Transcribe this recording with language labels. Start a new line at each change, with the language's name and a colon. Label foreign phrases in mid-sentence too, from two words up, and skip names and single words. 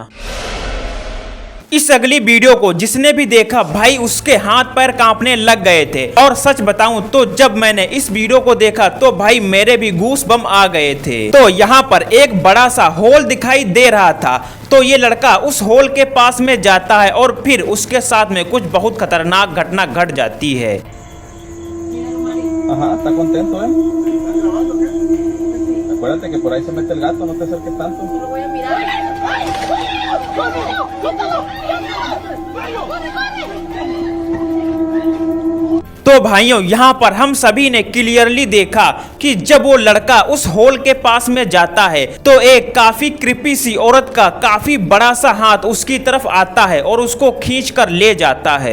Hindi: इस अगली वीडियो को जिसने भी देखा भाई उसके हाथ पैर कांपने लग गए थे और सच बताऊं तो जब मैंने इस वीडियो को देखा तो भाई मेरे भी गूस बम आ गए थे। तो यहाँ पर एक बड़ा सा होल दिखाई दे रहा था तो ये लड़का उस होल के पास में जाता है और फिर उसके साथ में कुछ बहुत खतरनाक घटना घट जाती है।
Spanish: ¿Está contento, Acuérdate que por ahí se mete el gato, no te acerques tanto. Lo voy a mirar.
Hindi: तो भाइयों यहाँ पर हम सभी ने क्लियरली देखा कि जब वो लड़का उस होल के पास में जाता है तो एक काफी क्रिपी सी औरत का काफी बड़ा सा हाथ उसकी तरफ आता है और उसको खींच कर ले जाता है।